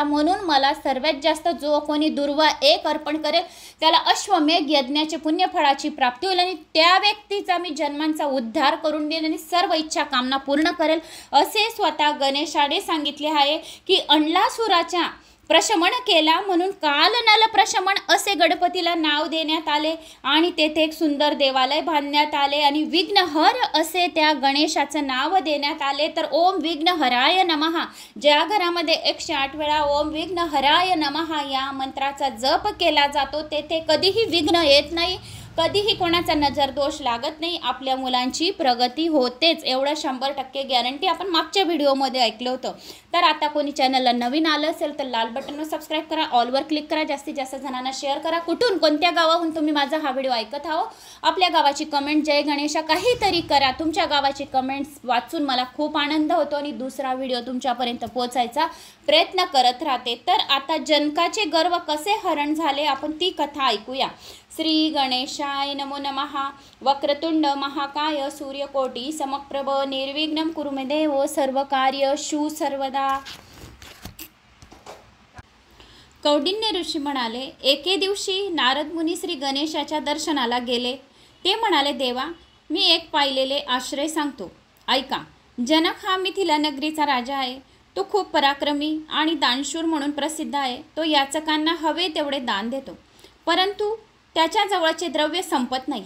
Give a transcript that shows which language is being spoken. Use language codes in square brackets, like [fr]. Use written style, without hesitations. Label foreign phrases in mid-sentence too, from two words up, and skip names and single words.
[mr] म्हणून मला सर्वात जास्त जो कोणी दुर्वा 1 अर्पण करेल त्याला अश्वमेघ यज्ञाचे पुण्यफळाची प्राप्ती होईल आणि त्या व्यक्तीचा मी जन्मांचा उद्धार करून देईल आणि सर्व इच्छा कामना पूर्ण करेल असे स्वतः गणेशाने सांगितले आहे। की अंडलासुराच्या प्रशमन केला म्हणून कालनल प्रशमन असे गणपतीला नाव देण्यात आले आणि तेथे एक सुंदर देवालय बांधण्यात आले आणि विघ्नहर असे त्या गणेशाचं नाव देण्यात आले. [sa] तर ओम विघ्नहराय नमः, [mr] ज्या घरामध्ये 108 वेळा [sa] ओम विघ्नहराय नमः [mr] या मंत्राचा जप केला जातो तेथे कधीही विघ्न येत नाही, कधीही कोणाचा नजर दोष लागत नाही, आपल्या मुलांची प्रगती होतेच, एवढं 100% गॅरंटी आपण मागच्या व्हिडिओमध्ये ऐकलं होतं. तर आता कोणी चॅनलला नवीन आलं असेल तर लाल बटनवर सबस्क्राईब करा, ऑलवर क्लिक करा, जास्तीत जास्त जणांना शेअर करा. कुठून कोणत्या गावाहून तुम्ही माझा हा व्हिडिओ ऐकत आहो, आपल्या गावाची कमेंट जय गणेशा काहीतरी करा. तुमच्या गावाची कमेंट्स वाचून मला खूप आनंद होतो आणि दुसरा व्हिडिओ तुमच्यापर्यंत पोहोचायचा प्रयत्न करत राहते. तर आता जनकाचे गर्व कसे हरण झाले आपण ती कथा ऐकूया. [sa] श्री गणेशाय नमो नमः. वक्रतुंड महाकाय सूर्यकोटी समप्रभ निर्विघ्नं कुरु मे देव सर्वकार्येषु सर्वदा. [mr] कौंडिन्य ऋषी म्हणाले, एके दिवशी नारद मुनी श्री गणेशाच्या दर्शनाला गेले. ते म्हणाले, देवा मी एक पाहिलेले आश्रय सांगतो, ऐका. जनक हा मिथिला नगरीचा राजा आहे. तो खूप पराक्रमी आणि दानशूर म्हणून प्रसिद्ध आहे. तो याचकांना हवे तेवढे दान देतो, परंतु त्याच्या जवळचे द्रव्य संपत नाही.